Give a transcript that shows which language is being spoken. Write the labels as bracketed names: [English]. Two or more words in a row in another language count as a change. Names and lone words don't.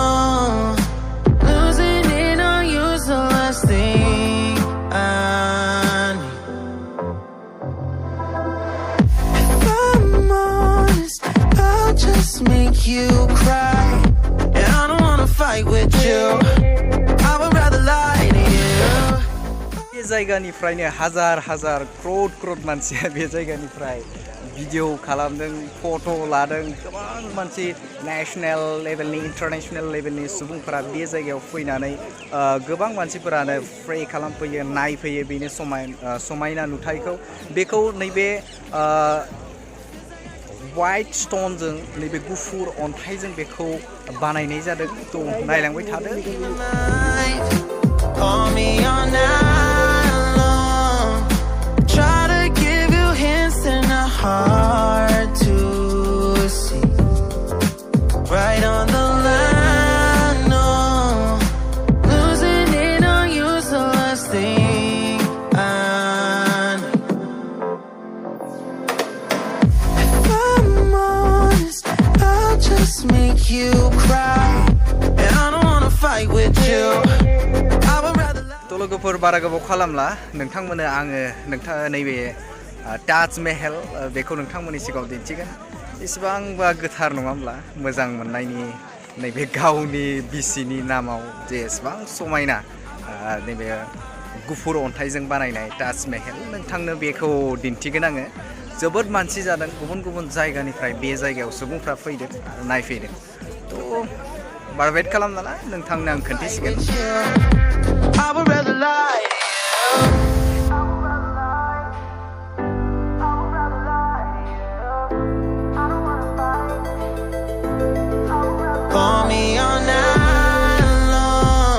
[English] Losing it on you's the last thing I need. If I'm honest, I'll just make you cry, and I don't wanna fight with you. I would rather lie to you. [Bodo] बे जायगानिफ्रायनो हाजार हाजार क्र'ड मानसिया बे जायगानिफ्राय भिडिअ खालामदों, फट' लादों। गोबां मानसि नेसनेल लेभेलनि, इन्टारनेसनेल लेभेलनि सुबुंफोरा बे जायगायाव फैनानै गोबां मानसिफोरानो प्रे खालामफैयो, नायफैयो बेनि समायना नुथायखौ। बेखौ नैबे वाइट स्टोनजों, नैबे गुफुर अन्थाइजों बेखौ बानायनाय जादों। थ' नायलांबाय थादो। [English] Call me all night long. Try to give you hints and a hard to see. Right on the line, no. Losing it on you's the last thing I need. If I'm honest, I'll just make you cry, and I don't wanna fight with you. I would rather lie. [Bodo] थ' लोगोफोर बारा गोबाव खालामला, नोंथांमोननो आङो नैबे ताजमहल बेखौ नोंथांमोननि सिगाङाव दिन्थिगोन। एसेबांबा गोथार नङा होमब्ला, मोजां मोननायनि नैबे गावनि बिसिनि नामाव जे एसेबां समायना नैबे गुफुर अन्थाइजों बानायनाय ताजमहल, नोंथांनो बेखौ दिन्थिगोन आङो। जोबोद मानसि जादों, गुबुन गुबुन जायगानिफ्राय बे जायगायाव सुबुंफ्रा फैदों आरो नायफैदों। थ' बारा वेट खालामनाला, नोंथांनो आं खोन्थिसिगोन। [English] I would rather lie. Call me all night long.